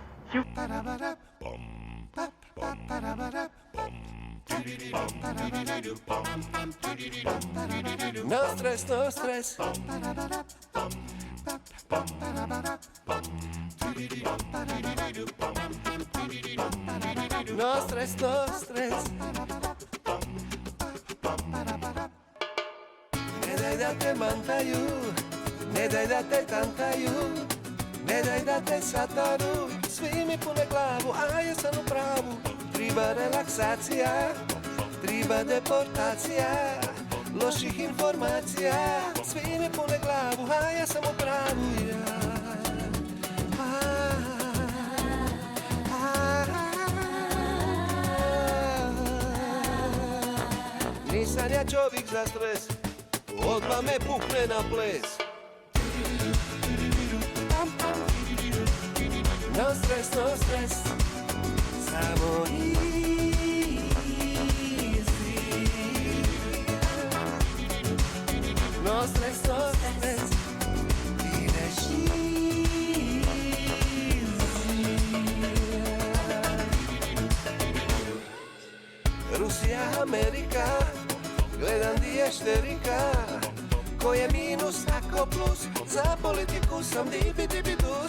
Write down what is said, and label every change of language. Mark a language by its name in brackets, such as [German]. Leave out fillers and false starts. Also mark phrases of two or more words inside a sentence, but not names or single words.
[English] No stres, no stres. No stres, no stres. [Croatian] Ne daj da te mantaju, ne daj da te tantaju, ne daj da te sataru. Svi mi pune glavu, a ja sam u pravu. Triba relaksacija, triba deportacija loših informacija. Svi mi pune glavu, a ja sam u pravu. Nisam ja čovjek za stres, odmah me pukne na ples. [English] No stres, no stres, samo easy. No stres, no stres, [Croatian] ideš easy. Rusija, Amerika, gledam di je šterika. Ko je minus, ako plus, za politiku sam dibidibidus.